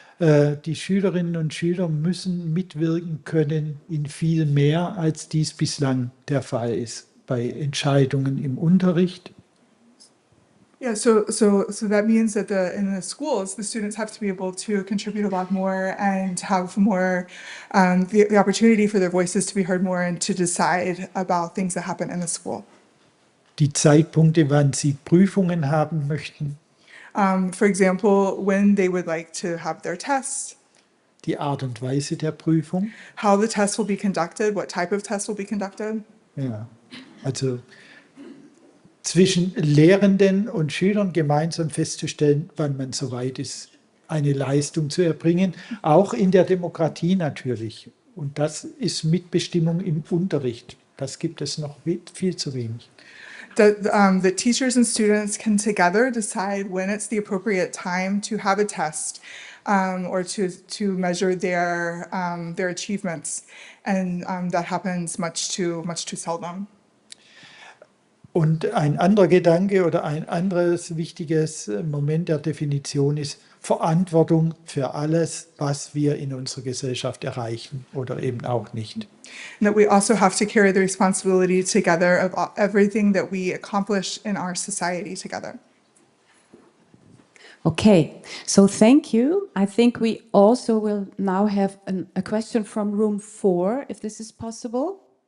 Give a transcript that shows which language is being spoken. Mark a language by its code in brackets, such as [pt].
[de] Die Schülerinnen und Schüler müssen mitwirken können in viel mehr, als dies bislang der Fall ist bei Entscheidungen im Unterricht. [en] Yeah, so that means that in the schools, the students have to be able to contribute a lot more and have more the opportunity for their voices to be heard more and to decide about things that happen in the school. [de] Die Zeitpunkte, wann sie Prüfungen haben möchten. [en] For example, when they would like to have their tests, [de] Die Art und Weise der Prüfung. [en] how the test will be conducted, what type of test will be conducted. [de] Ja, also zwischen Lehrenden und Schülern gemeinsam festzustellen, wann man soweit ist, eine Leistung zu erbringen, auch in der Demokratie natürlich. Und das ist Mitbestimmung im Unterricht. Das gibt es noch viel zu wenig. [en] That teachers and students can together decide when it's the appropriate time to have a test or to measure their achievements, and that happens much too seldom. [de] Und ein anderer Gedanke oder ein anderes wichtiges Moment der Definition ist Verantwortung für alles, was wir in unserer Gesellschaft erreichen oder eben auch nicht. [en] And that we also have to carry the responsibility together of everything that we accomplish in our society together. Okay, so thank you. I think we also will now have a question from room 4, if this is possible.